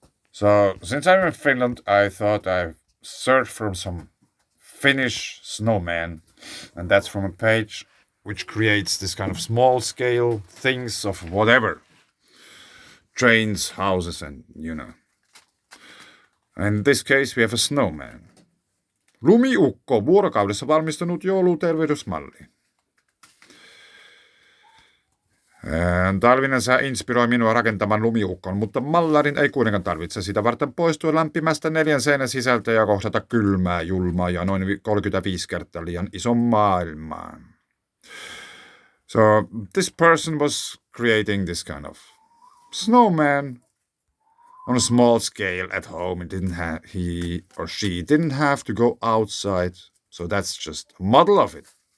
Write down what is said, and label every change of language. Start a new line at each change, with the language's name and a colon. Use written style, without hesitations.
English: So, since I'm in Finland, I thought I'd search for some Finnish snowman, and that's from a page which creates this kind of small scale things of whatever. Trains, houses, and And in this case, we have a snowman.
Finnish: Lumiukko, vuorokaudessa valmistunut joulutervehdysmalli. Talvinen sää inspiroi minua rakentamaan lumiukkon, mutta mallarin ei kuitenkaan tarvitse sitä varten poistua lämpimästä 4 seinän sisältä ja kohdata kylmää, julmaa ja noin 35 kertaa liian ison maailmaa.
English: So this person was creating this kind of snowman on a small scale at home. He or she didn't have to go outside, so that's just a model of it.